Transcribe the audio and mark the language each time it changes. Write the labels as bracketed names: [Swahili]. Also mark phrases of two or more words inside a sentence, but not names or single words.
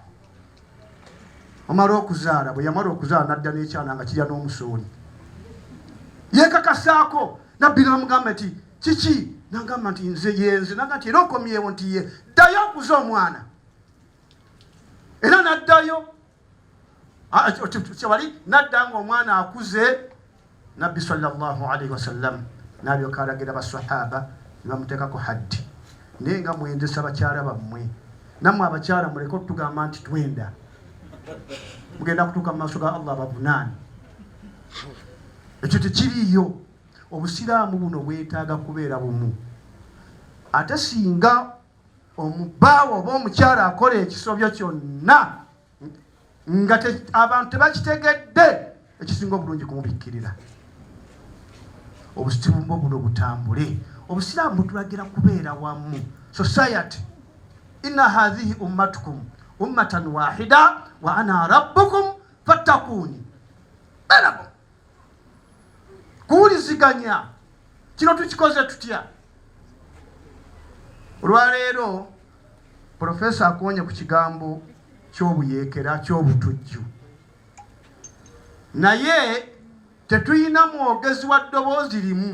[Ganda] Omala okuzaala bwe yamala okuzaala n'adda n'ekyana nga kirya n'omusooli yeekakasaako. Nabbi n'amugamba nti kiki? N'agamba nti nze yenze. N'agamba nti era okomyewo nti ye ddayo okuza omwana. Era n'addayo kyewali n'adda ng'omwana akuze. Nabbi [Arabic] صلى الله عليه وسلم [Ganda] n'alyoka alagira basahaba ne bamuteekako haddi. Naye nga mwendesa bakyala bammwe, nammwe abakyala muleke okutugamba nti twenda, mugenda kutuuka mu maaso ga Allah bavunaani. Ekyo tekiriiyo. Obusiraamu buno bwetaaga kubeera bumu. Ate singa omubaawo oba omukyala akola ekisobyo kyonna nga abantu tebakitegedde, ekisinga obulungi kumubikkirira. Obusiraamu buno butambule. Obusiraamu butulagira kubeera wamu. Society, [Arabic] إن هذه أمتكم أمة واحدة وأنا ربكم فاتقون. [Ganda] Belabo kuwuliziganya kino tukikoze tutya? Olwaleero Profesa akonye ku kigambo ky'obuyeekera ky'obutujju, naye tetuyina mwogezi wa ddoboozi limu.